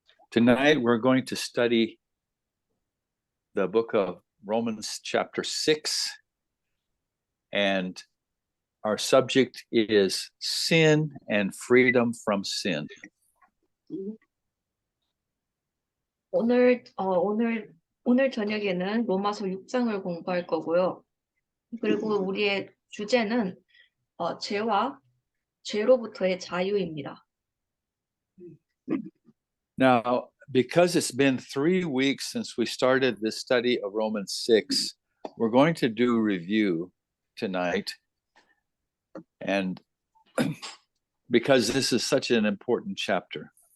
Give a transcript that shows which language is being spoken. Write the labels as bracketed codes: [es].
[en] Tonight we're going to study the book of Romans chapter 6, and our subject is sin and freedom from sin. [ko] 오늘 저녁에는 로마서 6장을 공부할 거고요. 그리고 우리의 주제는 죄로부터의 자유입니다. [en] Now, because it's been 3 weeks since we started this study of Romans 6, we're going to do a review tonight. And because this is such an important chapter.